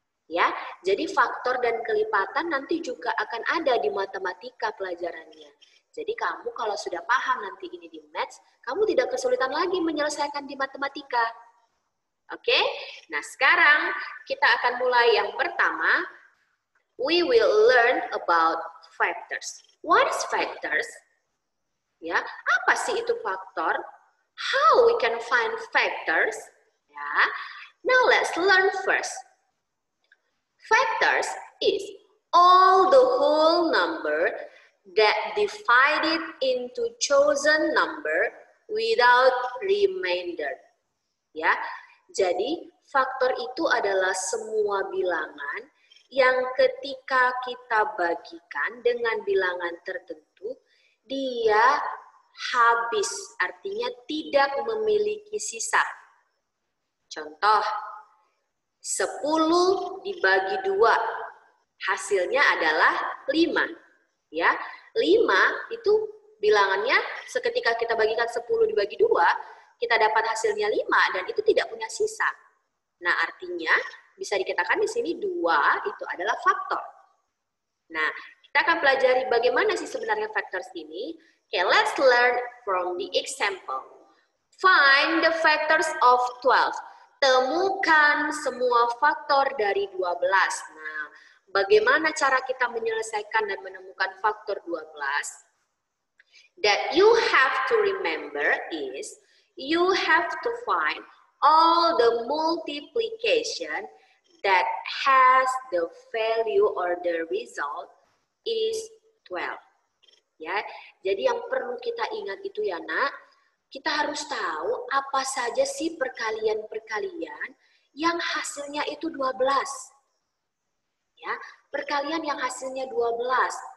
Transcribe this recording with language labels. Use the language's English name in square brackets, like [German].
[Indonesian] Ya, jadi faktor dan kelipatan nanti juga akan ada di matematika pelajarannya. Jadi kamu kalau sudah paham nanti ini di maths, kamu tidak kesulitan lagi menyelesaikan di matematika. Oke? Nah, sekarang kita akan mulai yang pertama. [English] We will learn about factors. What is factors? [Indonesian] Ya, apa sih itu faktor? [English] How we can find factors? Ya. Now let's learn first. Factors is all the whole number that divided into chosen number without remainder. [Indonesian] Ya, jadi faktor itu adalah semua bilangan yang ketika kita bagikan dengan bilangan tertentu, dia habis, artinya tidak memiliki sisa. Contoh, 10 dibagi 2, hasilnya adalah 5. Ya, 5 itu bilangannya seketika kita bagikan 10 dibagi 2, kita dapat hasilnya 5 dan itu tidak punya sisa. Nah, artinya bisa dikatakan di sini 2 itu adalah faktor. Nah, kita akan pelajari bagaimana sih sebenarnya factors ini. [English] Okay, let's learn from the example. Find the factors of 12. [Indonesian] Temukan semua faktor dari 12. Nah, bagaimana cara kita menyelesaikan dan menemukan faktor 12? [English] That you have to remember is, you have to find all the multiplication that has the value or the result is 12. [Indonesian] Ya, jadi yang perlu kita ingat itu ya nak, kita harus tahu apa saja sih perkalian-perkalian yang hasilnya itu 12. Ya, perkalian yang hasilnya 12.